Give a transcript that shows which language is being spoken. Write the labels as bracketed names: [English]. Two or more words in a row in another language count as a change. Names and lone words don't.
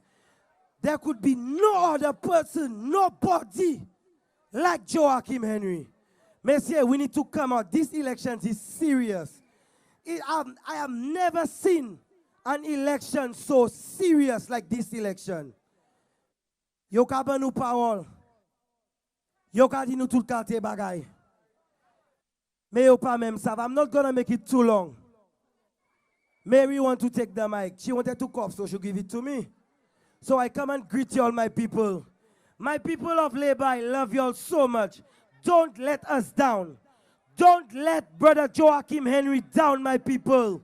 [English] There could be no other person, nobody like Joachim Henry. Messieurs, we need to come out. This election is serious. I have never seen an election so serious like this election. [Saint Lucian Creole French] Yo ka ban nou parole. Yo ka di nou tout kate bagay. Me yo pa mem sav. [English] I'm not gonna make it too long. Mary want to take the mic. She wanted to cough, so she'll give it to me. So I come and greet you all, my people. My people of Labour, I love you all so much. Don't let us down. Don't let Brother Joachim Henry down, my people.